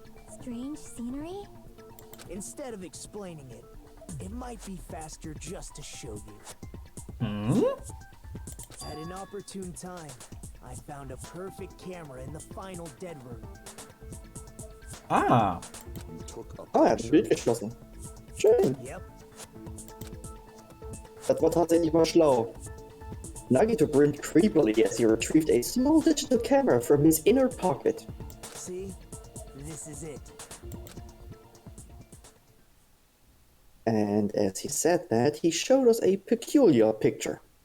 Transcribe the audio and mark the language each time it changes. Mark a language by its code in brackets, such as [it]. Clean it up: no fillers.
[en] Strange scenery? Instead of explaining it, it might be faster just to show you. At an opportune time, I found a perfect camera in the final dead room. Ah. [de] Ah, er hat das Bild geschlossen. Schön. [en] Yep, [de] Das war tatsächlich mal schlau. [en] Nagito grinned creepily as he retrieved a small digital camera from his inner pocket. see? This is it. And as he said that, he showed us a peculiar picture.